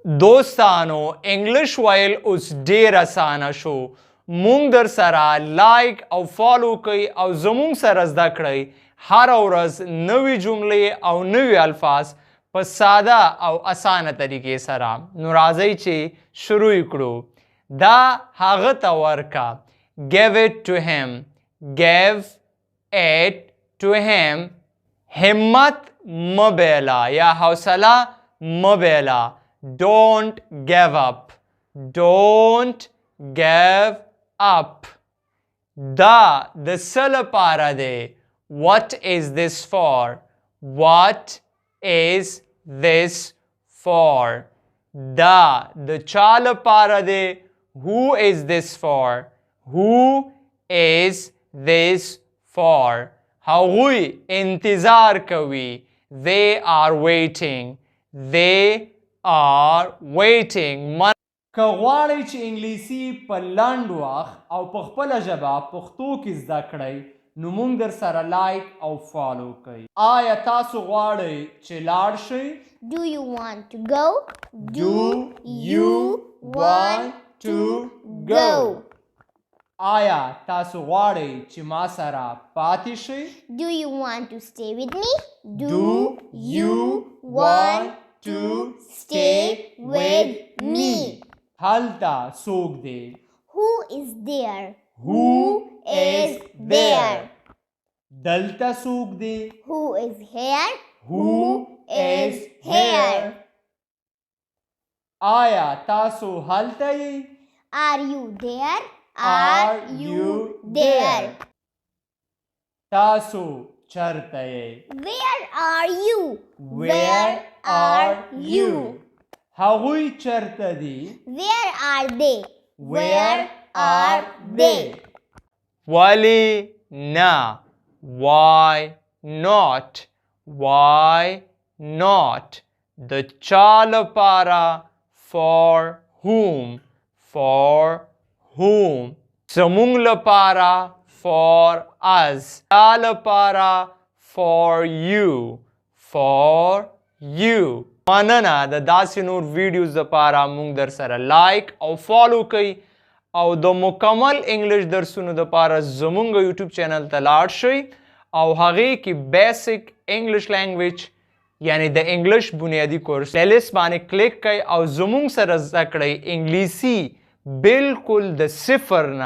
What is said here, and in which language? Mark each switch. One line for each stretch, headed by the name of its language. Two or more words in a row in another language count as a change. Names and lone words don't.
Pashto: دوستانو انګلش ویل اوس ډیر اسانه شو مونږ در سره لایک او فالو کوي او زمونږ سره زده کړئ هر ورځ نوې جملې او نوې الفاظ په ساده او اسانه طریقې سره نو راځئ چې شروع کړو دا هغه ته ورکه
English: give it to him
Pashto: give it to him همت مبیلا یا حوصله مبیلا
English: don't give up don't give up
Pashto: دا د څه لپاره دی
English: what is this for what is this for
Pashto: دا د چا لپاره دی
English: who is this for who is this for
Pashto: هغوی انتظار کوي
English: they are waiting they are waiting
Pashto: که غواړئ چې انګلیسي په لنډ وخت او په خپله ژبه پښتو کې زده کړئ نو موږ در سره لایک او فالو کوئ آیا تاسو غواړئ چې لاړ شئ
English: Do you want to go? Do you want to go?
Pashto: آیا تاسو غواړئ چې ما سره پاتې شئ
English: Do you want to stay with me? Do you want to stay with me?
Pashto: هلته څوک دی
English: Who is there? Who is there?
Pashto: دلته څوک دی
English: Who is here? Who is here?
Pashto: آیا تاسو هلته یئ
English: Are you there? Are you there?
Pashto: تاسو چرته یئ
English: Where are you? Where are you?
Pashto: هغوی چرته دي
English: Where are they? Where are they?
Pashto: ولی نه
English: Why not? Why not?
Pashto: د چا لپاره
English: For whom? For whom?
Pashto: زمونږ لپاره
English: For us.
Pashto: تا لپاره
English: For you. For you.
Pashto: مننه د داسې نور ویډیوز لپاره مونږ در سره لایک او فالو کوئ او د مکمل انګلش درسونو لپاره زمونږ
English: YouTube channel
Pashto: ته لاړ شئ او هغې کې بیسک
English: English language
Pashto: یعنی د انګلش بنیادي کورس پلیلیست باندې کلیک کړئ او زمونږ سره زده کړئ انګلیسي بالکل د صفر نه